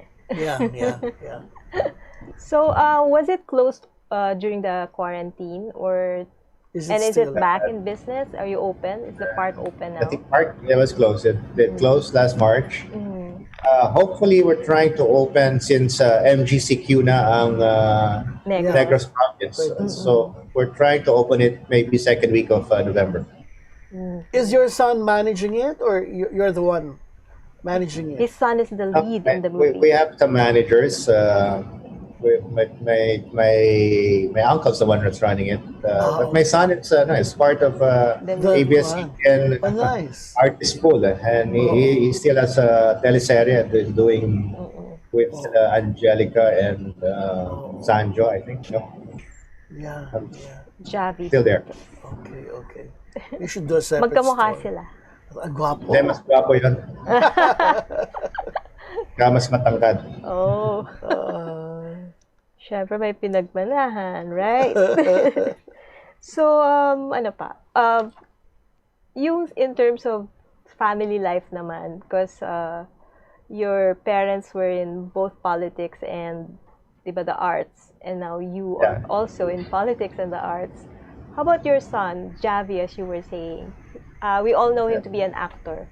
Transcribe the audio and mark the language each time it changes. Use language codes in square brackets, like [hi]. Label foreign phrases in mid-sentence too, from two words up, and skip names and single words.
[en] Yeah, yeah, yeah. So, was it closed during the quarantine, or Is and it is it still? back in business? Are you open? Is the park open I now? think park it was closed. It closed last March. Hopefully we're trying to open since MGCQ [tl] na ang [en] Negros. Negros province. So we're trying to open it maybe second week of November. Is your son managing it, or you're the one managing it? His son is the lead in the movie. We have some managers. My uncle's the one that's running it, but my son is part of ABS-CBN Oh, nice. artist pool, and he still has a teleserye that he's doing with Angelica and Sanjo, I think. No, Yeah, yeah. Javi. still there. Okay, okay. You should do a separate [tl] Magkamukha [en] story. [tl] sila. Ang gwapo. Hindi, mas gwapo yun. Kaya mas matangkad. [en] Oh. [tl] Syempre may pinagmanahan, right? So, ano pa? [en] Yung in terms of family life naman, because your parents were in both politics and, [tl] di ba, [en] the arts, and now you are also in politics and the arts. How about your son, Javi, as you were saying? We all know him to be an actor.